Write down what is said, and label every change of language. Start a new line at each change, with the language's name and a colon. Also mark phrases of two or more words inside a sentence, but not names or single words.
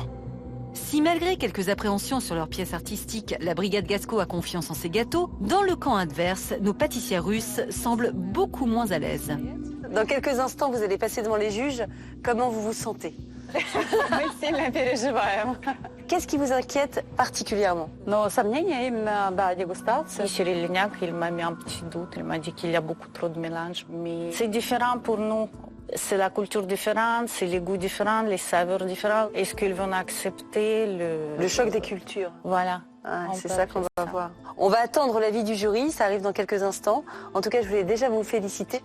French: Si malgré quelques appréhensions sur leurs pièces artistiques, la brigade Gasco a confiance en ses gâteaux, dans le camp adverse, nos pâtissiers russes semblent beaucoup moins à l'aise. Dans quelques instants, vous allez passer devant les juges. Comment vous vous sentez? Qu'est-ce qui vous inquiète particulièrement?
Russian: Но сомнения именно, да, дегустация.
French: Monsieur Lignac, il m'a mis un petit doute. Il m'a dit qu'il y a beaucoup trop de mélange. Mais c'est différent pour nous. C'est la culture différente, c'est les goûts différents, les saveurs différentes. Est-ce qu'ils vont accepter le choc des cultures? Voilà. Ah, c'est ça qu'on va voir. On va attendre l'avis du jury, ça arrive dans quelques instants. En tout cas, je voulais déjà vous féliciter.